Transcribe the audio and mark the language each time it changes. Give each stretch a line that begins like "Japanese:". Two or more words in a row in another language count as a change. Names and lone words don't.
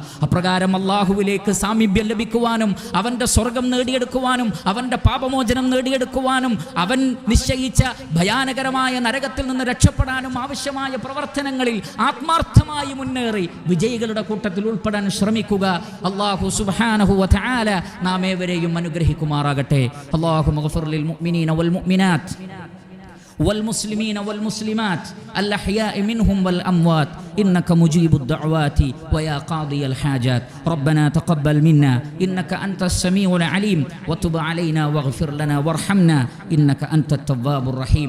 Malayalam: അപ്രകാരം അള്ളാഹുവിലേക്ക് സാമീപ്യം ലഭിക്കുവാനും അവൻ അവൻ്റെ സ്വർഗം നേടിയെടുക്കുവാനും അവൻ്റെ പാപമോചനം നേടിയെടുക്കുവാനും അവൻ നിശ്ചയിച്ച ഭയാനകരമായ നരകത്തിൽ നിന്ന് രക്ഷപ്പെടാനും ആവശ്യമായ പ്രവർത്തനങ്ങളിൽ ആത്മാർത്ഥമായി മുന്നേറി വിജയികളുടെ കൂട്ടത്തിൽ ഉൾപ്പെടാൻ ശ്രമിക്കുക.
Arabic: الله سبحانه وتعالى
Malayalam: നാം ഏവരെയും അനുഗ്രഹിക്കുമാറാകട്ടെ.
Arabic: اللهم اغفر للمؤمنين والمؤمنات والمسلمين والمسلمات الأحياء منهم والأموات إنك مجيب الدعوات ويا قاضي الحاجات. ربنا تقبل منا إنك أنت السميع العليم وتب علينا واغفر لنا وارحمنا إنك أنت التواب الرحيم.